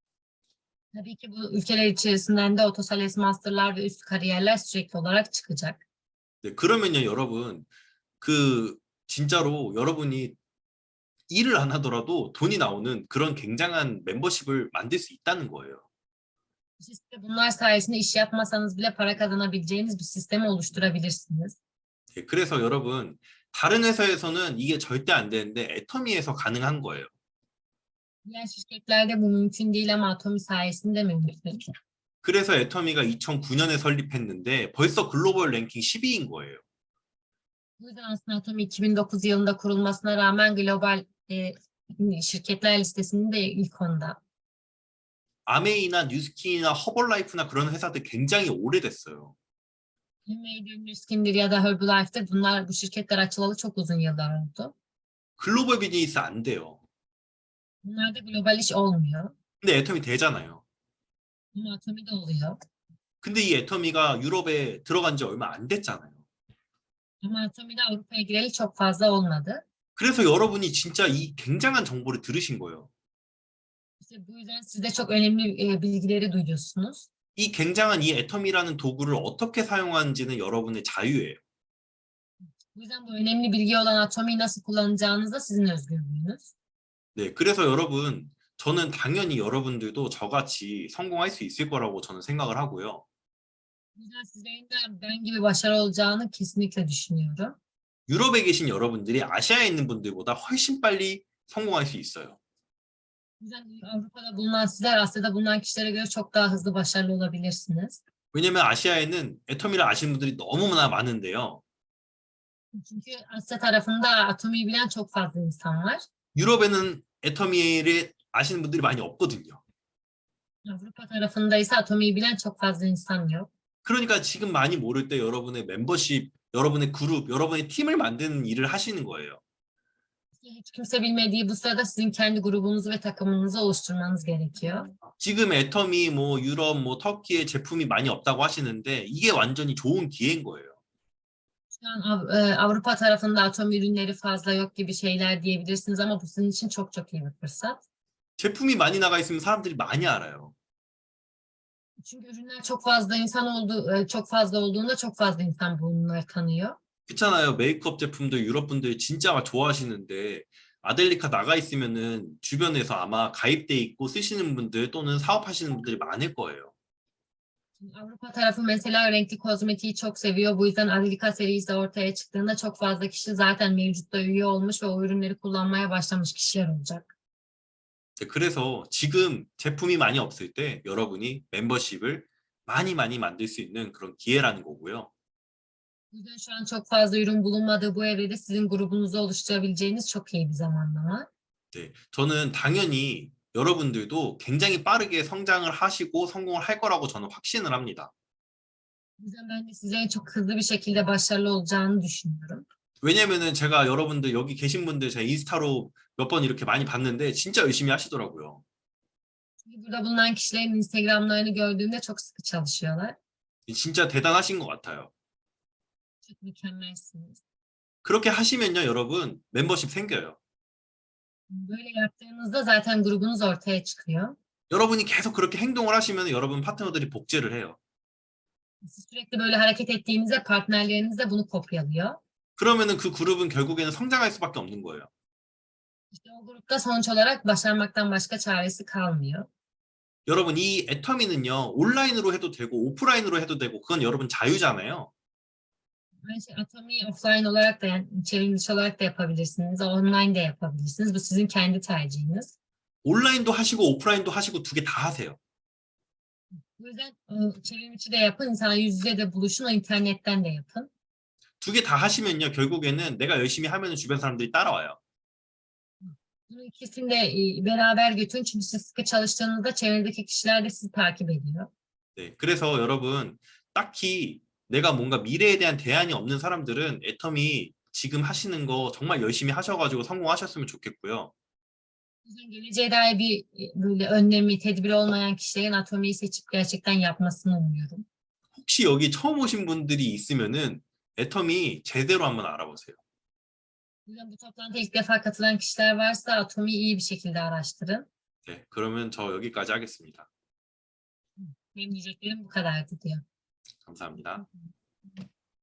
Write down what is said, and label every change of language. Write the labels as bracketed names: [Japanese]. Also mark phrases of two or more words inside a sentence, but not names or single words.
[Turkish] Tabii ki bu ülkeler içerisinden de Otosales Master'lar ve üst kariyerler sürekli olarak çıkacak. [Korean] 네, 그러면요, 여러분, 그 진짜로 여러분이 일을 안 하더라도 돈이 나오는 그런 굉장한 멤버십을 만들 수 있다는 거예요. [Turkish] Siz de bunlar sayesinde iş yapmasanız bile para kazanabileceğiniz bir sistemi oluşturabilirsiniz. [Korean] 네, 그래서 여러분, 다른 회사에서는 이게 절대 안 되는데 애터미에서 가능한 거예요. [Turkish] Diğer şirketlerde bu mümkün değil ama Atomi sayesinde mümkün. [Korean] 그래서 애터미가 2009년에 설립했는데 벌써 글로벌 랭킹 10위인 거예요. [Turkish] Bu yüzden aslında Atomi 2009 yılında kurulmasına rağmen global şirketler listesinde de ilk onda. [Korean] 아메이나 뉴스킨이나 허벌라이프나 그런 회사들 굉장히 오래됐어요. [Turkish] Medium, Nuskin'dir ya da Herbalife'dir. Bunlar bu şirketler açılalı çok uzun yıllar oldu. [Korean] 글로벌 비즈니스 안 돼요. [Turkish] Bunlarda global iş olmuyor. [Korean] 근데 애터미 되잖아요. [Turkish] Ama Atomi'de oluyor. [Korean] 근데 이 애터미가 유럽에 들어간 지 얼마 안 됐잖아요. [Turkish] Ama Atomi'de Avrupa'ya gireli çok fazla olmadı. [Korean] 그래서 여러분이 진짜 이 굉장한 정보를 들으신 거예요. [Turkish] İşte bu yüzden siz de çok önemli bilgileri duyuyorsunuz. [Korean] 이 굉장한 이 애터미라는 도구를 어떻게 사용하는지는 여러분의 자유예요. [Turkish] Bu yüzden bu önemli bilgi olan Atomi'yi nasıl kullanacağınız da sizin özgürlüğünüz. [Korean] 네, 그래서 여러분, 저는 당연히 여러분들도 저같이 성공할 수 있을 거라고 저는 생각을 하고요. [Turkish] Bu yüzden sizlerin de ben gibi başarılı olacağını kesinlikle düşünüyorum. [Korean] 유럽에 계신 여러분들이 아시아에 있는 분들보다 훨씬 빨리 성공할 수 있어요. [Turkish] Bu yüzden Avrupa'da bulunan sizler Asya'da bulunan kişilere göre çok daha hızlı başarılı olabilirsiniz. [Korean] 왜냐면 아시아에는 애터미를 아시는 분들이 너무나 많은데요. [Turkish] Çünkü Asya tarafında Atomi'yi bilen çok fazla insan var. [Korean] 유럽에는 애터미를 아시는 분들이 많이 없거든요. [Turkish] Avrupa tarafında ise Atomi'yi bilen çok fazla insan yok. [Korean] 그러니까 지금 많이 모를 때 여러분의 멤버십, 여러분의 그룹, 여러분의 팀을 만드는 일을 하시는 거예요. [Turkish] Hiç kimse bilmediği bu sırada sizin kendi grubunuzu ve takımınızı oluşturmanız gerekiyor. [Korean] 지금 애터미 뭐 유럽 뭐 터키에 제품이 많이 없다고 하시는데 이게 완전히 좋은 기회인 거예요. [Turkish] Şu Şu an Avrupa tarafında atom ürünleri fazla yok gibi şeyler diyebilirsiniz ama bu sizin için çok çok iyi bir fırsat. [Korean] 제품이 많이 나가 있으면 사람들이 많이 알아요. [Turkish] Çünkü ürünler çok fazla olduğunda çok fazla insan bunları tanıyor. [Korean] 그렇잖아요. 메이크업 제품도 유럽 분들이 진짜 막 좋아하시는데 아델리카 나가 있으면은 주변에서 아마 가입돼 있고 쓰시는 분들 또는 사업하시는 분들이 많을 거예요. [Turkish] Avrupa tarafı mesela renkli kozmetiği çok seviyor. Bu yüzden Adilika serisi ortaya çıktığında çok fazla kişi zaten mevcutta üye olmuş ve o ürünleri kullanmaya başlamış kişiler olacak. [Korean] 그래서 지금 제품이 많이 없을 때 여러분이 멤버십을 많이 만들 수 있는 그런 기회라는 거고요. [Turkish] Bu yüzden şu an çok fazla ürün bulunmadığı bu evrede sizin grubunuzu oluşturabileceğiniz çok iyi bir zamanlama. [Korean] 네, 저는 당연히 여러분들도 굉장히 빠르게 성장을 하시고 성공을 할 거라고 저는 확신을 합니다. [Turkish] Bu yüzden ben de sizlerin çok hızlı bir şekilde başarılı olacağını düşünüyorum. [Korean] 왜냐면은 제가 여러분들 여기 계신 분들 제 인스타로 몇 번 이렇게 많이 봤는데 진짜 열심히 하시더라고요. [Turkish] Çünkü burada bulunan kişilerin Instagram'larını gördüğümde çok sıkı çalışıyorlar. [Korean] 진짜 대단하신 것 같아요. [Turkish] Çok mükemmelsiniz. [Korean] 그렇게 하시면요, 여러분 멤버십 생겨요. [Turkish] Böyle yaptığınızda zaten grubunuz ortaya çıkıyor. [Korean] 여러분이 계속 그렇게 행동을 하시면 여러분 파트너들이 복제를 해요. [Turkish] Siz sürekli böyle hareket ettiğinizde partnerleriniz de bunu kopyalıyor. [Korean] 그러면은 그 그룹은 결국에는 성장할 수밖에 없는 거예요. [Turkish] İşte o grupta sonuç olarak başarmaktan başka çaresi kalmıyor. [Korean] 여러분 이 애터미는요 온라인으로 해도 되고 오프라인으로 해도 되고 그건 여러분 자유잖아요. [Turkish] Aynı şey Atomi'yi offline olarak da yani içeriğin dışı olarak da yapabilirsiniz. Online de yapabilirsiniz. Bu sizin kendi tercihiniz. [Korean] 온라인도 하시고 오프라인도 하시고 두 개 다 하세요. [Turkish] Bu yüzden çevrim içi de yapın, insanlar yüz yüze de buluşun, o internetten de yapın. [Korean] 두 개 다 하시면요 결국에는 내가 열심히 하면 주변 사람들이 따라와요. [Turkish] Bunu ikisini de beraber götürün çünkü siz sıkı çalıştığınızda çevredeki kişiler de sizi takip ediyor. [Korean] 네, 그래서 여러분 딱히 내가 뭔가 mi래에 대한 대안이 없는 사람들은 애터미 지금 하시는 거 정말 열심히 하셔가지고 성공하셨으면 좋겠고요. [Turkish] O yüzden geleceğe dair bir böyle önlemi, tedbiri olmayan kişilerin Atomi'yi seçip gerçekten yapmasını umuyorum. [Korean] 혹시 여기 처음 오신 분들이 있으면은 애터미 제대로 한번 알아보세요. [Turkish] O yüzden bu toplantıya ilk defa katılan kişiler varsa Atomi'yi iyi bir şekilde araştırın. [Korean] 네, 그러면 저 여기까지 하겠습니다. [Turkish] Benim diyeceklerim bu kadardı diyor. [Korean] 감사합니다.